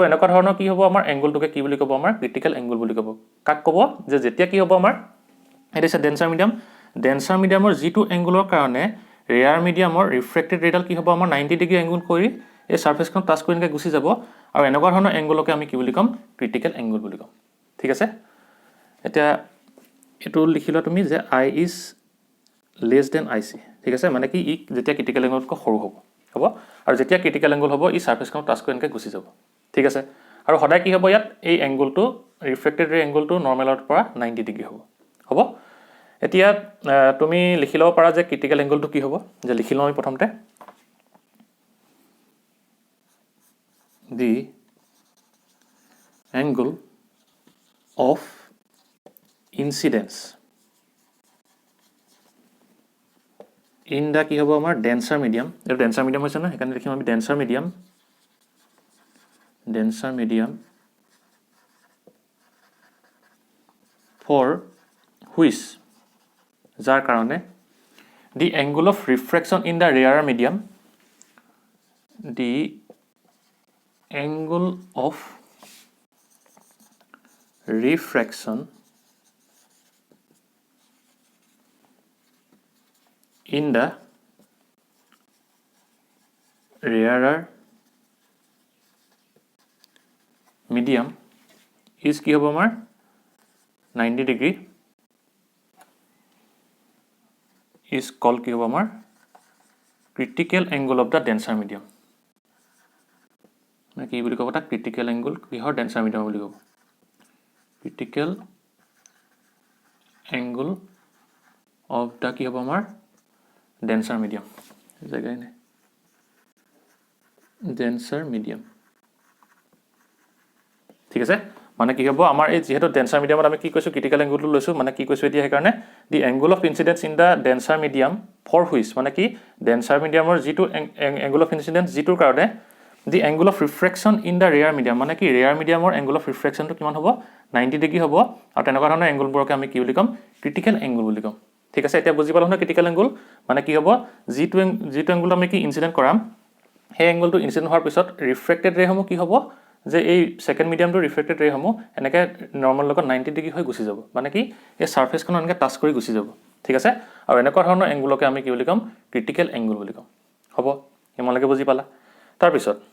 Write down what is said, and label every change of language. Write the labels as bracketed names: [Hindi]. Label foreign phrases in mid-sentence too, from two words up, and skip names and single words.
[Assamese] এনেকুৱা ধৰণৰ কি হ'ব আমাৰ এংগলটোকে কি বুলি ক'ব আমাৰ [English] critical angle [Assamese] বুলি ক'ব কাক ক'ব যে যেতিয়া কি হ'ব আমাৰ এটা আছে [English] denser mediumৰ [Assamese] যিটো এংগলৰ কাৰণে [English] rarer mediumৰ refracted rayডাল [Assamese] কি হ'ব আমাৰ 90 [English] degree angle [Assamese] কৰি এই [English] surfaceখন touch [Assamese] কৰি এনেকৈ গুচি যাব আৰু এনেকুৱা ধৰণৰ এংগলকে আমি কি বুলি ক'ম [English] critical angle [Assamese] বুলি ক'ম ঠিক আছে এতিয়া এটো লিখিলা তুমি যে [English] I is less than IC [Assamese] ঠিক আছে মানে কি ই যেতিয়া [English] critical angleতকৈ [Assamese] সৰু হ'ব হ'ব আৰু যেতিয়া ক্ৰিটিকেল এংগল হ'ব ই [English] surfaceখন touch [Assamese] কৰি এনেকৈ গুচি যাব ঠিক আছে আৰু সদায় কি হ'ব ইয়াত এই [English] angleটো refracted ray angleটো normalৰ [Assamese] পৰা 90 ডিগ্ৰী হ'ব হ'ব এতিয়া তুমি লিখি ল'ব পাৰা যে [English] critical angleটো [Assamese] কি হ'ব যে লিখি লওঁ আমি প্ৰথমতে [English] the angle of incidence in the [Assamese] কি হ'ব আমাৰ [English] denser medium এটো denser medium [Assamese] হৈছে না এখানে লিখিম আমি [English] denser medium for which [Assamese] যাৰ কাৰণে [English] the angle of refraction in the rarer medium the angle of refraction in the rarer medium is [Assamese] কি হ'ব আমাৰ [English] 90 ডিগ্ৰী is called [Assamese] কি হ'ব আমাৰ [English] critical angle of the denser medium [Assamese] কি বুলি ক'ব তা [English] critical angle কিহৰ denser medium [Assamese] বুলি ক'ব [English] critical angle of the [Assamese] কি হ'ব আমাৰ [English] denser medium [Assamese] জায়গায় নাই [English] denser medium [Assamese] ঠিক আছে মানে কি হ'ব আমাৰ এই যেহেতু [English] denser mediumত [Assamese] আমি কি কৈছো [English] critical angleটো [Assamese] লৈছো মানে কি কৈছো এতিয়া সেইকাৰণে [English] the angle of incidence in the denser medium for which [Assamese] মানে কি [English] denser mediumৰ [Assamese] যিটো [English] angle of incidence [Assamese] যিটোৰ কাৰণে [English] the angle of refraction in the rare medium [Assamese] মানে কি [English] rare medium or angle of refraction to [Assamese] কিমান হ'ব 90 ডিগ্ৰী হ'ব আৰু তেনেকুৱা ধৰণৰ এংগলবোৰক আমি কি বুলি ক'ম [English] critical angle [Assamese] বুলি ক'ম ঠিক আছে এতিয়া বুজি পালো না [English] critical angle [Assamese] মানে কি হ'ব যিটো এংগল আমি কি ইনচিডেন্ট কৰাম সেই [English] angleটো incident [Assamese] হোৱাৰ পিছত [English] refracted ray [Assamese] সমূহ কি হ'ব যে এই [English] second mediumটো refracted ray [Assamese] সমূহ এনেকৈ নৰ্মেল লগত 90 ডিগ্ৰী হৈ গুচি যাব মানে কি এই সাৰফেসখন এনেকৈ টাচ কৰি গুচি যাব ঠিক আছে আৰু এনেকুৱা ধৰণৰ এংগলকে আমি কি বুলি ক'ম [English] critical angle [Assamese] বুলি ক'ম হ'ব ইমানলৈকে বুজি পালা তাৰ পিছত